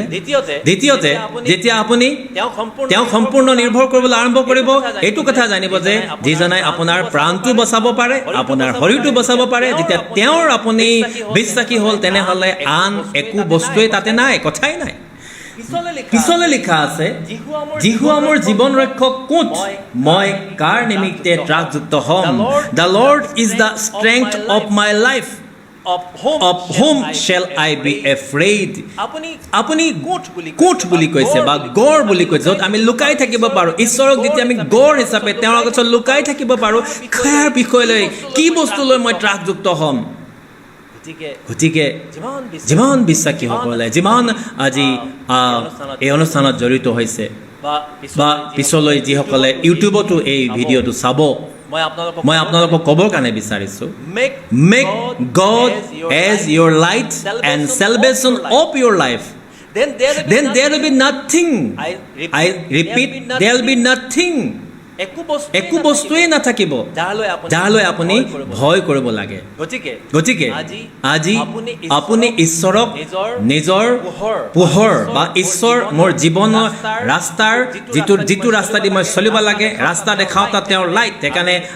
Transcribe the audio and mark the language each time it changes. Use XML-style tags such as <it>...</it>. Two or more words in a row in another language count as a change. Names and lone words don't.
<as>দ্বিতীয়তে যেতিয়া আপুনি তেওঁক সম্পূৰ্ণ নিৰ্ভৰ কৰিবলৈ আৰম্ভ কৰিব, এইটো কথা জানিব যে যিজনাই আপোনাৰ প্ৰাণটো বচাব পাৰে, আপোনাৰ শৰীৰটো বচাব পাৰে, যেতিয়া তেওঁৰ আপুনি বিশ্বাসী হ'ল, তেনেহ'লে আন একো বস্তুৱেই তাতে নাই, কথাই নাই। পিছলে লিখা আছে, যীহু মোৰ জীৱন ৰক্ষক কোঠ, মই কাৰ নিমিত্তে ত্ৰাসযুক্ত হ'ম।</as> <en>The Lord is the strength of my life, of whom shall I be afraid?</en> <as>আপুনি কোঠ বুলি কৈছে বা গড় বুলি কৈছে, য'ত আমি লুকাই থাকিব পাৰোঁ। ঈশ্বৰক যেতিয়া আমি গড় হিচাপে তেওঁৰ আগত লুকাই থাকিব পাৰোঁ, কাৰ বিষয়লৈ, কি বস্তুলৈ মই ত্ৰাসযুক্ত হ'ম। গতিকে যিমান বিশ্বাসীসকলে, যিমান আজি এই অনুষ্ঠানত জড়িত হৈছে বা পিছলৈ যিসকলে ইউটিউবতো এই ভিডিঅ'টো চাব, মই আপোনালোকক ক'বৰ কাৰণে বিচাৰিছোঁ,</as> <en>make God as your light and salvation of your life, then there will be nothing, I repeat, there will be nothing,</en> <as>একো বস্তুৱেই নাথাকিব যালৈ আপুনি ভয় কৰিব লাগে। গতিকে আজি আপুনি ঈশ্বৰক নিজৰ পোহৰ বা ঈশ্বৰ মোৰ জীৱনৰ ৰাস্তাৰ যিটো ৰাস্তা দি মই চলিব লাগে, ৰাস্তা দেখাওঁ, তাত তেওঁৰ লাইট।</as>